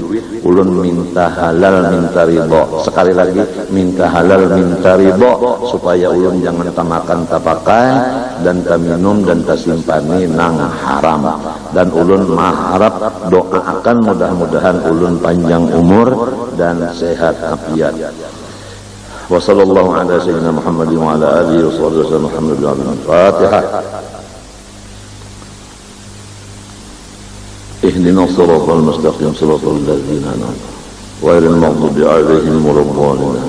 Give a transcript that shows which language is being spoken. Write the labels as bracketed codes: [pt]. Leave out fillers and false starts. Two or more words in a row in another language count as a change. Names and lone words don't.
[bjn] Ulun minta halal, minta ridho. Sekali lagi minta halal, minta ridho, supaya ulun jangan tamakan tapakai dan taminum dan tasimpani nang haram. Dan ulun mengharap doakan mudah-mudahan ulun panjang umur dan sehat afiat. [ar] وصلى الله على سيدنا محمد وعلى آله وصحبه محمد. Fatihah. اهدنا الصراط المستقيم صراط الذين أنعمت غير المغضوب عليهم ولا الضالين.